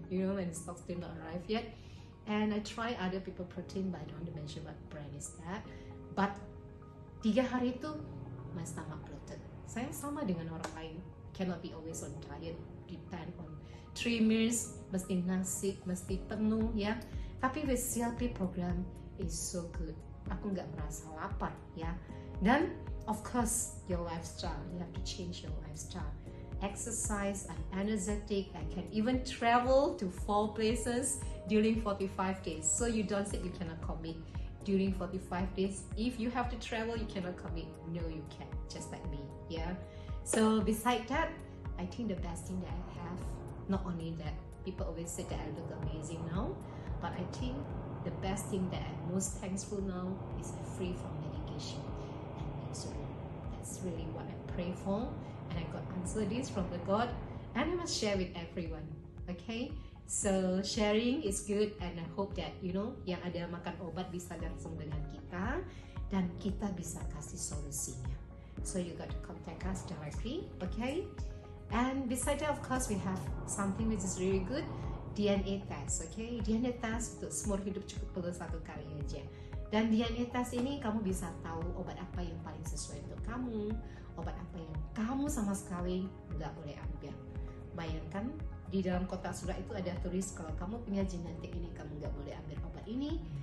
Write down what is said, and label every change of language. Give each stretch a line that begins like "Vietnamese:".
English: You know, and stock still not arrived yet. And I try other people protein, but I don't want to mention what brand is that. But 3
Indonesian: hari itu
English: my stomach bloated.
Indonesian: Saya sama dengan orang lain.
English: Cannot be always on diet. Depend on 3 meals,
Indonesian: mesti nasi, mesti penuh ya.
English: Tapi with CLP program is so good.
Indonesian: Aku nggak merasa lapar ya.
English: Dan of course your lifestyle, you have to change your lifestyle. Exercise, I'm energetic, I can even travel to 4 places during 45 days. So you don't say you cannot commit during 45 days. If you have to travel, you cannot commit. No, you can, just like me yeah. So beside that, I think the best thing that I have, not only that people always say that I look amazing now, but I think the best thing that I'm most thankful now is I'm free from medication and insulin. That's really what I pray for, and I got answer this from the God, and I must share with everyone. Okay, so sharing is good, and I hope that you know
Indonesian: yang ada makan obat bisa langsung dengan kita, dan kita bisa kasih solusinya.
English: So you got to contact us directly, okay? And beside that, of course, we have something which is really good.
Indonesian: DNA test, okay? DNA test untuk seumur hidup cukup perlu 1 kali aja. Dan DNA test ini kamu bisa tahu obat apa yang paling sesuai untuk kamu, obat apa yang kamu sama sekali nggak boleh ambil. Bayangkan di dalam kotak surat itu ada tulis kalau kamu punya genetik ini kamu nggak boleh ambil obat ini.